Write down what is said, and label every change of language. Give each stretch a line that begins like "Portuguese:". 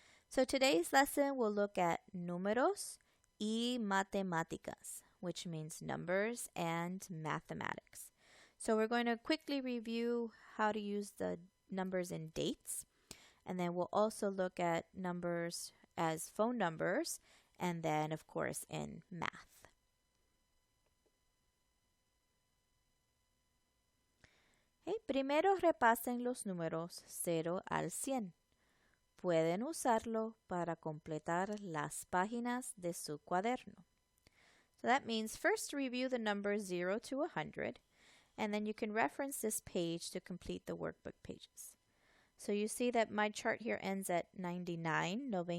English: So today's lesson will look at
Spanish: Numeros y Matematicas,
English: which means numbers and mathematics. So we're going to quickly review how to use the numbers in dates, and then we'll also look at numbers as phone numbers, and then, of course, in math.
Spanish: Primero repasen los números 0 al 100. Pueden usarlo para completar las páginas de su cuaderno.
English: So that means first review the numbers 0 to 100, and then you can reference this page to complete the workbook pages. So you see that my chart here ends at 99.